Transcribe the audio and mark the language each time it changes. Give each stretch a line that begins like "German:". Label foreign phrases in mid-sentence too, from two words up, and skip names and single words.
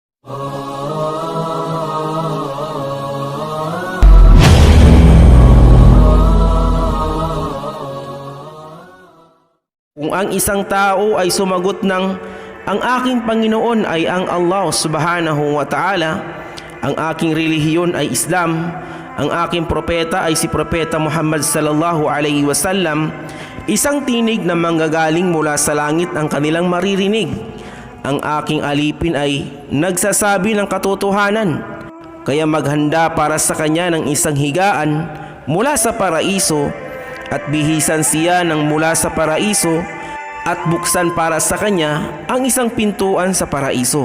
Filipino: Kung ang isang tao ay sumagot ng ang aking Panginoon ay ang Allah
Arabic: سبحانه وتعالى,
Filipino: ang aking relihiyon ay Islam, ang aking propeta ay si Propeta Muhammad
Arabic: صلى الله عليه وسلم,
Filipino: isang tinig na manggagaling mula sa langit ang kanilang maririnig. Ang aking alipin ay nagsasabi ng katotohanan, kaya maghanda para sa kanya ng isang higaan mula sa paraiso at bihisan siya ng mula sa paraiso at buksan para sa kanya ang isang pintuan sa paraiso.